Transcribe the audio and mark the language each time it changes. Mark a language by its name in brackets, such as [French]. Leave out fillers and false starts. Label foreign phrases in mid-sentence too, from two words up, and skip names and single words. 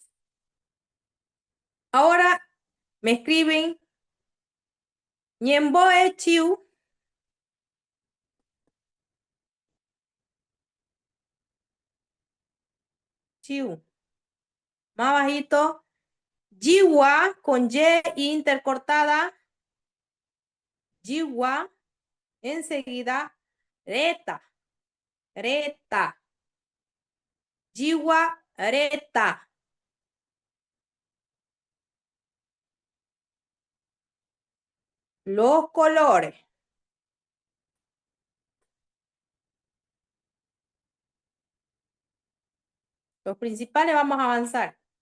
[Spanish] Ahora me escriben [Guarani] Ñemboe Chiu. [Spanish] Chiu. Más bajito. Jiwa con Y intercortada. Jiwa. Enseguida. [Guarani] Reta. Reta. Jiwa reta. [Spanish] Los colores. Los principales vamos a avanzar.